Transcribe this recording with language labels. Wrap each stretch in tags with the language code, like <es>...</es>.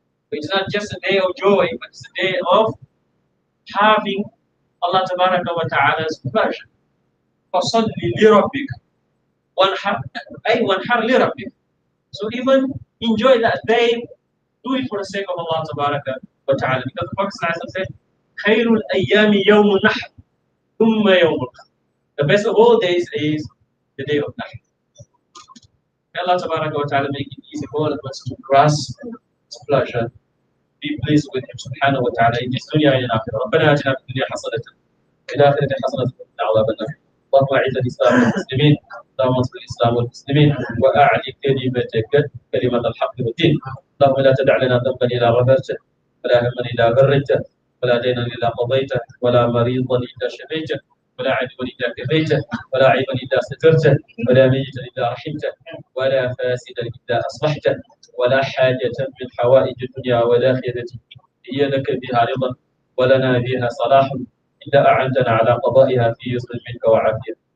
<en>It's not just a day of joy, but it's a day of having Allah Tabaraka wa Ta'ala's pleasure.</en> <ar>فَصَلِّ لِرَبِّكَ وَانْحَرْ لِرَبِّكَ.</ar> <en>So even enjoy that day, do it for the sake of Allah Tabaraka wa Ta'ala. Because the Prophet said,</en> <ar>خَيْرُ الْأَيَّامِ يَوْمُ النَّحْرِ ثُمَّ يَوْمُ الْقَدْرِ.</ar> <en>The best of all days is the day of Nahr. May Allah Tabaraka wa Ta'ala make it easy for all of us to grasp His pleasure, be pleased with Him Subhanahu wa Ta'ala in this dunya and in akhirah.</en> <ar>ربنا آتنا في الدنيا حسنة وفي الآخرة حسنة وقنا عذاب النار. اللهم أعز الإسلام والمسلمين، اللهم انصر الإسلام والمسلمين، وأعل كلمة الحق والدين. اللهم لا تدع لنا ذنبا إلا غفرته، ولا هما إلا فرجته، ولا دينا إلا قضيته، ولا مريضا إلا شفيته، ولا عدوا إلا كفيته، ولا عيبا إلا سترته، ولا ميتا إلا رحمته، ولا فاسدا إلا أصلحته، ولا حاجة من حوائج الدنيا والآخرة هي لك بها رضا ولنا بها صلاح إلا أعنتنا على قضائها في يسر منك وعافية.</ar>